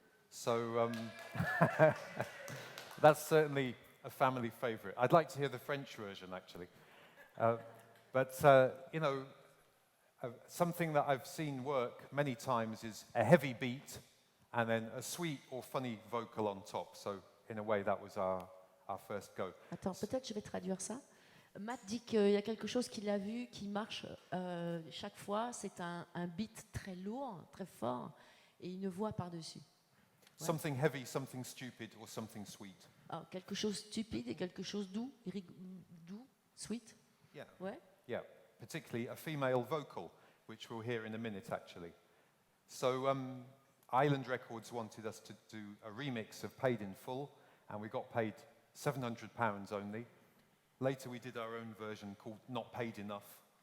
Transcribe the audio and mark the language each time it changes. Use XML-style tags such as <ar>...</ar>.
<en>So that's certainly a family favorite. I'd like to hear the French version, actually. You know, something that I've seen work many times is a heavy beat and then a sweet or funny vocal on top. So in a way, that was our first go.</en> <fr>Attends, peut-être je vais traduire ça. Matt dit qu'il y a quelque chose qu'il a vu qui marche chaque fois. C'est un beat très lourd, très fort, et une voix par-dessus. Ouais.</fr> <en>Something heavy, something stupid, or something sweet.</en> <fr>Alors, quelque chose stupide et quelque chose doux, doux, sweet.</fr> <en>Yeah.</en> <fr>Ouais.</fr> <en>Yeah, particularly a female vocal, which we'll hear in a minute, actually. So Island Records wanted us to do a remix of Paid in Full, and we got paid £700 only. Later, we did our own version called Not Paid Enough.</en>